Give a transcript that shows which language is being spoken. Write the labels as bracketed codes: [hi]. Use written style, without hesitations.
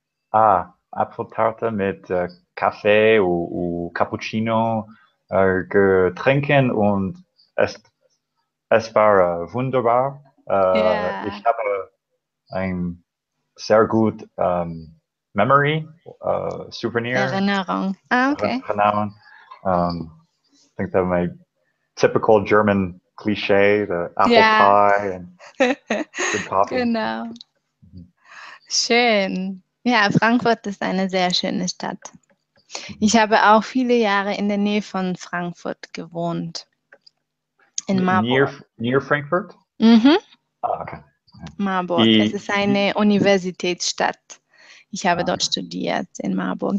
[de] Apfeltarte mit Kaffee und Cappuccino getrinken und es war wunderbar. Ja. Ich habe ein sehr gut Memory, Souvenir. Erinnerung. Okay. Erinnerung. [en] I think that my typical German cliche, the apple pie and good coffee. [de] Genau. Schön. Ja, Frankfurt ist eine sehr schöne Stadt. Ich habe auch viele Jahre in der Nähe von Frankfurt gewohnt. In Marburg. [en] Near Frankfurt? Mhm. Okay. [de] Marburg. Es ist eine Universitätsstadt. Ich habe dort studiert in Marburg.